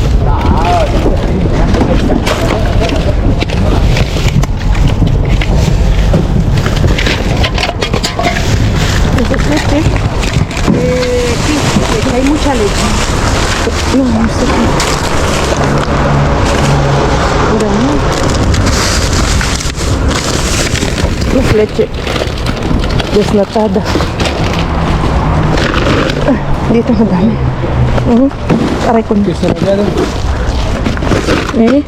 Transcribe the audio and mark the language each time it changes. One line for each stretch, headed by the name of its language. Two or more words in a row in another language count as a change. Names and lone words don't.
Spanish: ¿Eso es leche? Sí, porque hay mucha leche. No, no sé qué. Mira, no. Es leche desnatada.
Filipino: Dito madami. Aray ko.
Spanish: ¿Queso rallado? Eh?